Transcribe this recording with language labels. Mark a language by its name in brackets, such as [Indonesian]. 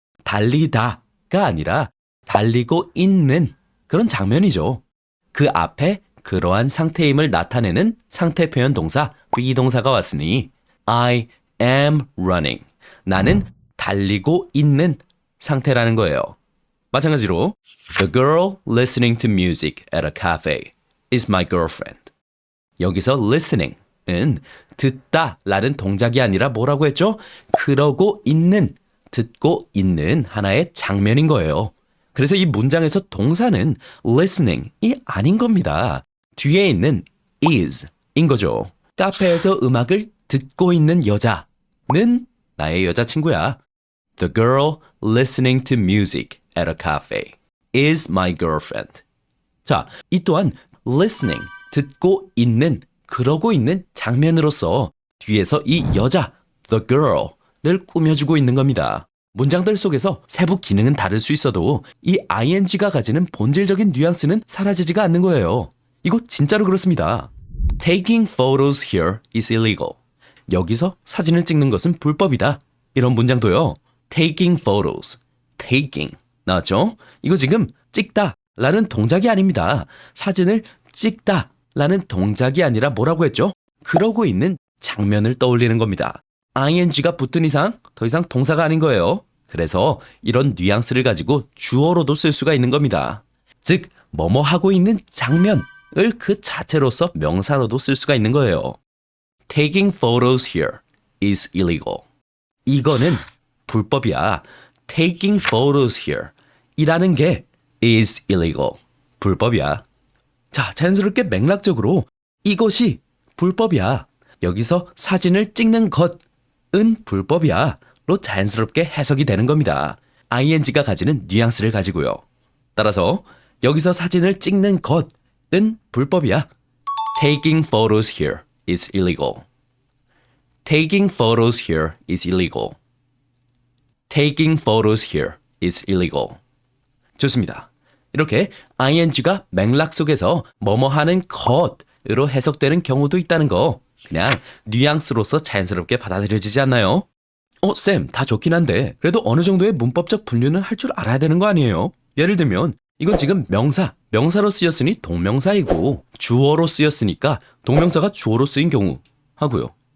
[Korean] 달리다가 아니라 달리고 있는 그런 장면이죠. 그 앞에 그러한 상태임을 나타내는 상태 표현 동사 be동사가 왔으니 [English] I am running. [Korean] 나는 달리고 있는 상태라는 거예요. [English] 마찬가지로 The girl listening to music at a cafe is my girlfriend. [Korean] 여기서 listening은 듣다 라는 동작이 아니라 뭐라고 했죠? 그러고 있는, 듣고 있는 하나의 장면인 거예요. 그래서 이 문장에서 동사는 listening이 아닌 겁니다. 뒤에 있는 is인 거죠. 카페에서 음악을 듣고 있는 여자는 나의 여자친구야. [English] The girl listening to music at a cafe is my girlfriend. [Korean] 자, 이 또한 listening, 듣고 있는, 그러고 있는 장면으로서 뒤에서 이 여자, the girl를 꾸며주고 있는 겁니다. 문장들 속에서 세부 기능은 다를 수 있어도 이 ing가 가지는 본질적인 뉘앙스는 사라지지가 않는 거예요. 이거 진짜로 그렇습니다. [English] Taking photos here is illegal. [Korean] 여기서 사진을 찍는 것은 불법이다. 이런 문장도요. [English] Taking photos, taking [Korean] 나왔죠? 이거 지금 찍다 라는 동작이 아닙니다. 사진을 찍다 라는 동작이 아니라 뭐라고 했죠? 그러고 있는 장면을 떠올리는 겁니다. ing가 붙은 이상 더 이상 동사가 아닌 거예요. 그래서 이런 뉘앙스를 가지고 주어로도 쓸 수가 있는 겁니다. 즉, 뭐뭐 하고 있는 장면을 그 자체로서 명사로도 쓸 수가 있는 거예요. [English] Taking photos here is illegal. [Korean] 이거는 불법이야. [English] Taking photos here [Korean] 이라는 게 [English] is illegal. [Korean] 불법이야. 자, 자연스럽게 맥락적으로 이것이 불법이야. 여기서 사진을 찍는 것은 불법이야. 로 자연스럽게 해석이 되는 겁니다. ing가 가지는 뉘앙스를 가지고요. 따라서 여기서 사진을 찍는 것은 불법이야. [English] Taking photos here is illegal. Taking photos here is illegal. taking photos here is illegal. [Korean] 좋습니다. 이렇게 ing가 맥락 속에서 뭐뭐 하는 것으로 해석되는 경우도 있다는 거 그냥 뉘앙스로서 자연스럽게 받아들여지지 않나요? 쌤, 다 좋긴 한데 그래도 어느 정도의 문법적 분류는 할 줄 알아야 되는 거 아니에요? 예를 들면 이건 지금 명사로 쓰였으니 동명사이고 주어로 쓰였으니까 동명사가 주어로 쓰인 경우 하고요.